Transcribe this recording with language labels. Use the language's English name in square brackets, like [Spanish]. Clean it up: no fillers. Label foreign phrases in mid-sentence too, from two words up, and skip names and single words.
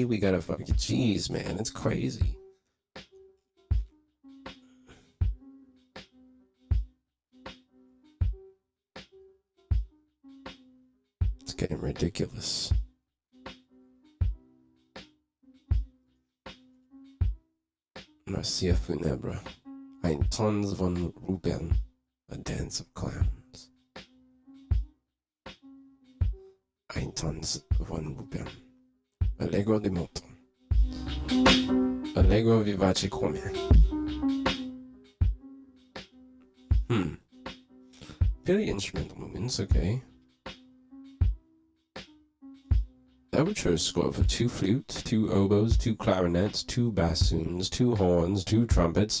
[English] We gotta fucking, jeez, man, it's crazy. It's getting ridiculous. [Italian] Marcia Funebra. [German] Ein Tanz von Ruben. [English] A dance of clowns. [German] Ein Tanz von Ruben. [Italian] Allegro di moto. Allegro vivace come. [English] Very instrumental movements, okay. Overture score for 2 flutes, 2 oboes, 2 clarinets, 2 bassoons, 2 horns, 2 trumpets.